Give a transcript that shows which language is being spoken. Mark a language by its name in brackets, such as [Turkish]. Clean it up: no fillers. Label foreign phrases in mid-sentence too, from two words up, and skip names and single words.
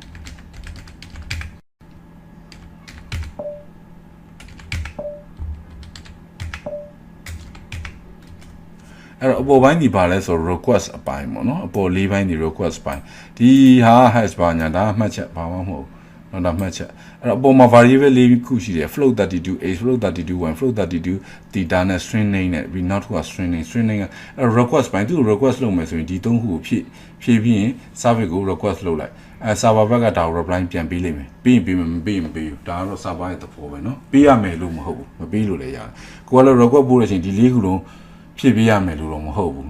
[Burmese] အဲ့တော့အပေါ်ပိုင်းဒီပါလဲဆို request အပိုင်းပေါ့နော်အပေါ်၄ပိုင်းဒီ request ပိုင်းဒီဟာ hash ဘာညာဒါမှတ်ချက်ဘာမှမဟုတ်တော့ဒါမှတ်ချက်အဲ့တော့အပေါ်မှာ variable ၄ခုရှိတယ် [English] float 32 h float 32 y float 32 theta [Burmese] နဲ့ [English] string name [Burmese] နဲ့ပြီးနောက်တစ်ခုက [English] string name [Burmese] ကအဲ့ request ပိုင်းသူ request လုပ်မယ်ဆိုရင်ဒီ၃ခုကိုဖြ ည့်ပြီးရင် service ကို request လုပ်လိုက်server ဘက်ကဒါကို reply ပြန်ပေးလိမ့်မယ်ပြီးရင်ပေးမယ်မပေးရင်မပေးဘူးဒါကတော့ server ရဲ့သဘောပဲเนาะပေးရမယ်လို့မဟုတ်ဘူးမပေးလို့လည်းရတယ်ကိုကလည်း request ပို့တဲ့အချိန်ဒီ၄ခုလုံးဖြည့်ပေးရမယ်လို့တော့မဟုတ်ဘူး